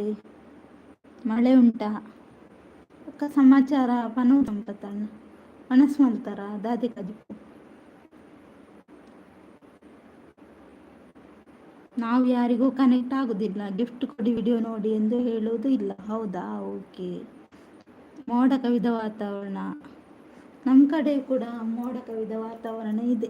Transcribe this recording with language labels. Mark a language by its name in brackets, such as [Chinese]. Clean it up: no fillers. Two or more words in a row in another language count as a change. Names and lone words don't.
[Kannada] ಮಳೆ ಉಂಟಾ? [Tulu] ಬಕ್ಕ ಸಮಾಚಾರ ಪನು ಸಂಪತ್ತಣ್ಣ. ಮನಸ್ಸು ಮಲ್ತಾರ ದಾದಿ ಕಜಿಪು. [Kannada] ನಾವು ಯಾರಿಗೂ ಕನೆಕ್ಟ್ ಆಗೋದಿಲ್ಲ. ಗಿಫ್ಟ್ ಕೊಡಿ, ವಿಡಿಯೋ ನೋಡಿ ಎಂದು ಹೇಳುವುದು ಇಲ್ಲ. ಹೌದಾ? ಓಕೆ. ಮೋಡ ಕವಿದ ವಾತಾವರಣ. ನಮ್ಮ ಕಡೆ ಕೂಡ ಮೋಡ ಕವಿದ ವಾತಾವರಣ ಇದೆ.